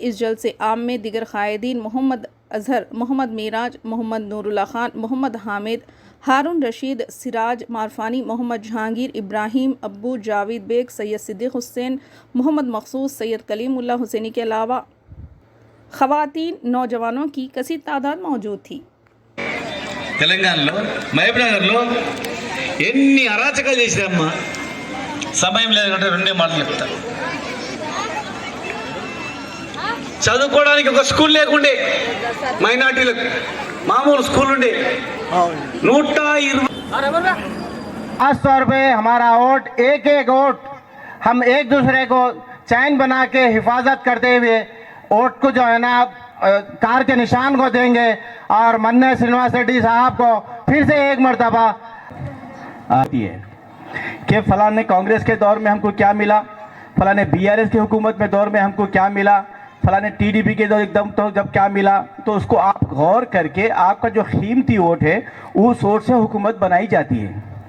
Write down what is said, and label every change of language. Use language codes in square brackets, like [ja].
[hi] इस जलसे आम में दिगर कायदीन मोहम्मद अजहर, मोहम्मद मिराज, मोहम्मद नूरुल्लाह खान, मोहम्मद हामिद, हारून रशीद, सिराज मारफानी, मोहम्मद जहांगीर, इब्राहिम, अब्बू, जावेद बेग, सैयद सिद्दीक हुसैन, मोहम्मद मखसूस, सैयद कलीमुल्लाह हुसैनी के अलावा ख़वातीन नौजवानों की कसीर तादाद मौजूद थी। [te] తెలంగాణలో మహబూబ్నగర్లో ఎన్ని అరాచకాలు చేసిరమ్మా. సమయం లేదు అంటే రెండే మాటలు చెప్తా. చదువుకోవడానికి ఒక స్కూల్ లేకుండే, మైనార్టీలకు మామూలు స్కూల్ ఉండే 120 [hi] खासतौर पे हमारा वोट एक एक वोट हम एक दूसरे को चैन बना के हिफाजत करते हुए वोट को जो है ना कार के निशान को देंगे और मन्ने श्रीनिवास रेड्डी साहब को फिर से एक मर्तबा आती है कि फलाने कांग्रेस के दौर में हमको क्या मिला, फलाने बीआरएस की हुकूमत में दौर में हमको क्या मिला, फलाने टीडीपी के दौर एकदम तो जब क्या मिला, तो उसको आप गौर करके आपका जो कीमती वोट है उस वोट से हुकूमत बनाई जाती है।